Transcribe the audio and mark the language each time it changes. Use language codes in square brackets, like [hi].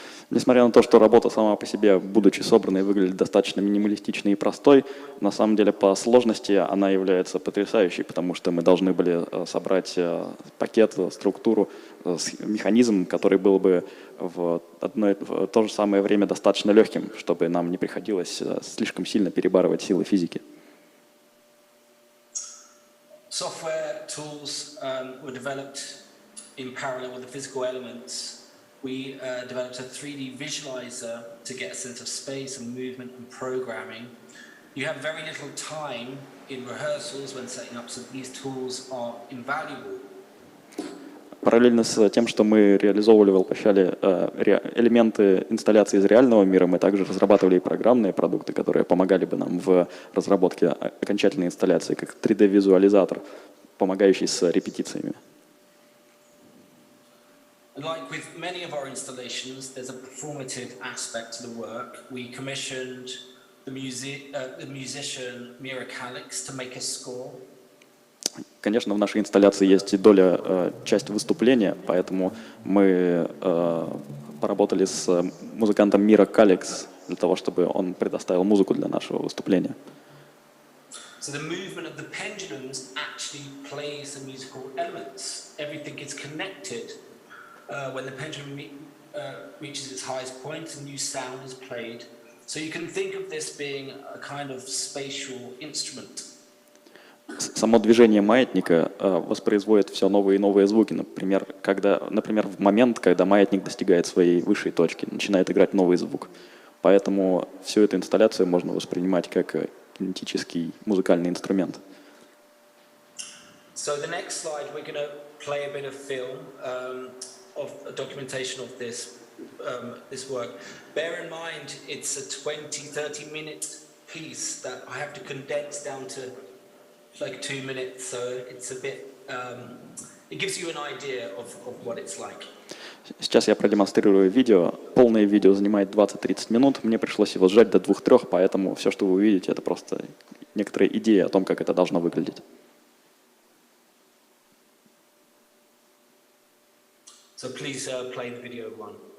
[ru] Несмотря на то, что работа сама по себе, будучи собранной, выглядит достаточно минималистичной и простой, на самом деле по сложности она является потрясающей, потому что мы должны были собрать пакет, структуру, механизм, который был бы в то же самое время достаточно легким, чтобы нам не приходилось слишком сильно перебарывать силы физики. [en] Software tools were developed in parallel with the physical elements. We developed a 3D visualizer to get a sense of space and movement and programming. You have very little time in rehearsals when setting up, so these tools are invaluable. [ru] Параллельно с тем, что мы реализовывали, воплощали элементы инсталляции из реального мира, мы также разрабатывали и программные продукты, которые помогали бы нам в разработке окончательной инсталляции, как 3D-визуализатор, помогающий с репетициями. [en] Like with many of our installations, there's a performative aspect to the work. We commissioned the musician Mira Calix to make a score. [ru] Конечно, в нашей инсталляции есть и доля часть выступления, поэтому мы поработали с музыкантом Мира Каликс для того, чтобы он предоставил музыку для нашего выступления. [en] So the movement of the pendulums actually plays the musical elements. Everything is connected. When the pendulum reaches its highest point, a new sound is played. So you can think of this being a kind of spatial instrument. [ru] Само движение маятника воспроизводит все новые и новые звуки. Например, в момент, когда маятник достигает своей высшей точки, начинает играть новый звук. Поэтому всю эту инсталляцию можно воспринимать как кинетический музыкальный инструмент. [en] So the next slide, we're going to play a bit of film, of a documentation of this work. Bear in mind, it's a 20-30 minute piece that I have to condense down to like 2 minutes, so it's a bit, it gives you an idea of what it's like. [ru] Сейчас я продемонстрирую видео. Полное видео занимает 20-30 минут. Мне пришлось его сжать до 2-3, поэтому все, что вы увидите, это просто некоторая идея о том, как это должно выглядеть. [en] So please play the video one.